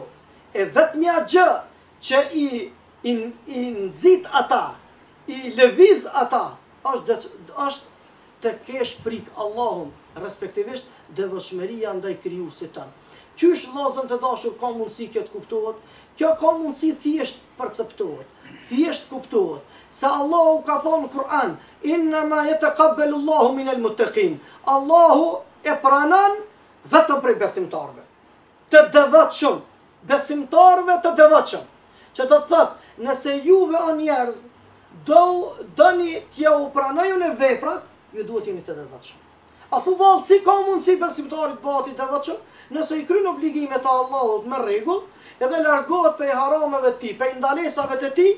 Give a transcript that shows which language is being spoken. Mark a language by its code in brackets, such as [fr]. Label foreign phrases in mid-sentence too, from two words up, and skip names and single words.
[sq] E vetmja gjë që i nxit ata, i lëviz ata, është të kesh frikë Allahun, respektivisht devotshmëria ndaj krijuesit tan. Qysh vllazën të dashur ka mundësi kjo të kuptohet? Kjo ka mundësi thjesht perceptohet, thjesht kuptohet. Se Allahu ka thonë në Kur'an: [ar] إنما يتقبل الله من المتقين. [sq] Allahu e pranon vetëm prej besimtarëve, të devotshëm, besimtarëve të devotshëm. Që do të thotë, nëse juve o njerëz doni t'ja u pranojnë në veprat, ju duhet jeni të devotshëm. A thu vallë, si ka mundësi besimtarit bëhet i devotshëm nëse i kryen obligimet e Allahut me rregull, edhe largohet prej harameve të tij, prej ndalesave të tij?